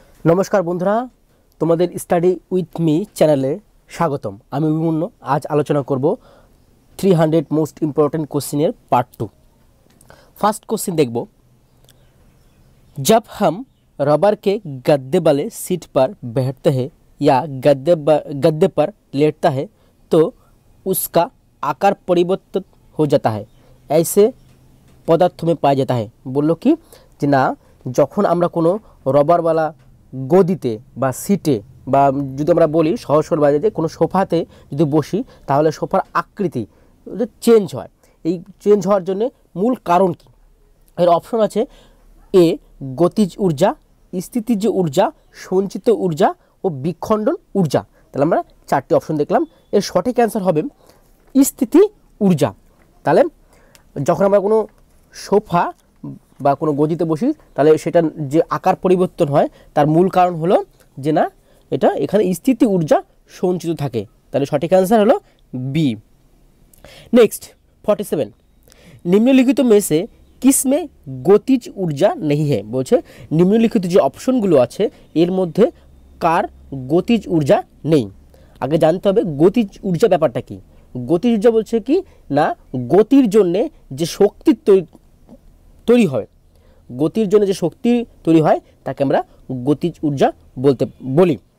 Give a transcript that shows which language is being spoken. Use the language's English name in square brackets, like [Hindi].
[Bangla] নমস্কার বন্ধুরা, তোমাদের স্টাডি উইথ মি চ্যানেলে স্বাগতম। আমি অভিমন্যু। আজ আলোচনা করব 300 মোস্ট ইম্পর্টেন্ট কোশ্চেনের পার্ট 2। [Hindi] फर्स्ट क्वेश्चन देखो, जब हम रबर के गद्दे वाले सीट पर बैठते हैं या गद्दे पर लेटता है तो उसका आकार परिवर्तित हो जाता है, ऐसे पदार्थों में पाया जाता है। बोलो कि ना [Bangla] যখন আমরা কোনো রবারওয়ালা গদিতে বা সিটে বা যদি আমরা বলি সহজ সরল বাজারে কোনো সোফাতে যদি বসি তাহলে সোফার আকৃতি চেঞ্জ হয়। এই চেঞ্জ হওয়ার জন্য মূল কারণ কি? এর অপশন আছে এ গতিজ ঊর্জা, স্থিতিজ ঊর্জা, সঞ্চিত ঊর্জা ও বিখণ্ডন ঊর্জা। তাহলে আমরা চারটি অপশন দেখলাম। এর সঠিক অ্যান্সার হবে স্থিতি ঊর্জা। তাহলে যখন আমরা কোনো সোফা বা কোনো গদিতে বসি তাহলে সেটা যে আকার পরিবর্তন হয় তার মূল কারণ হলো যে না এটা এখানে স্থিতি ঊর্জা সঞ্চিত থাকে। তাহলে সঠিক অ্যান্সার হলো বি। [Hindi] नेक्स्ट 47, निम्नलिखित में से किसमें गतिज ऊर्जा नहीं है? [Bangla] बोलছে [Hindi] निम्नलिखित जो [Bangla] অপশনগুলো আছে এর মধ্যে কার গতিজ ঊর্জা নেই। আগে জানতে হবে গতিজ ঊর্জা ব্যাপারটা কি। গতিজ ঊর্জা বলছে কি না গতির জন্য যে শক্তি তৈরি হয়, গতির জন্য যে শক্তি তৈরি হয় তাকে আমরা গতিজ ঊর্জা বলি।